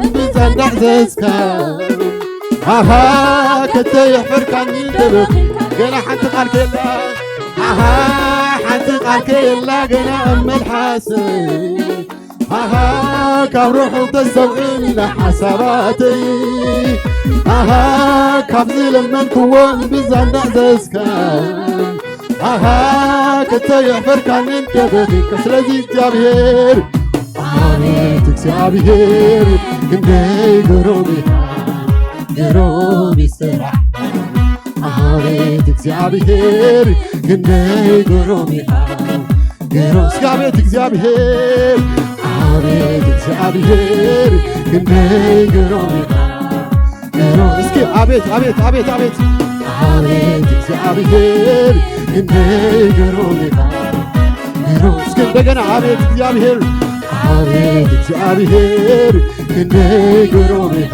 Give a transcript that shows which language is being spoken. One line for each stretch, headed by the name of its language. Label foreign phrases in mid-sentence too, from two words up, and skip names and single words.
Tigrinya: ብጸንዳሕ ዘዝካ አኻ ከተየሕፈርካኒ ደበኽ ገና ሓንቲ ቃል ከየላ አኻ ሓንቲ ቃል ከየላ ገና መልሓሰይ አኻ ካብ ርሑቕ ተሰውዕና ሓሳባተይ አኻ ካብ ዝለመንክዎም ብጸንዳሕ ዘዝካ አኻ ከተየሕፈርካኒ ደበኺካ ስለዚህ እግዚአብሔር ክንደይ ግሩም ኢኻ ግሩም ይስራሕካ አቤት እግዚአብሔር ክንደይ ግሩም ኢኻ እስኪ አቤት እግዚአብሔር አቤት እግዚአብሔር ክንደይ ግሩም እስኪ አቤት አቤት አቤት አቤት አቤት እግዚአብሔር ክንደይ ግሩም
Amharic: እስኪ እንደገና
Tigrinya: አቤት እግዚአብሔር አቤት እግዚአብሔር ክንደይ ግሩም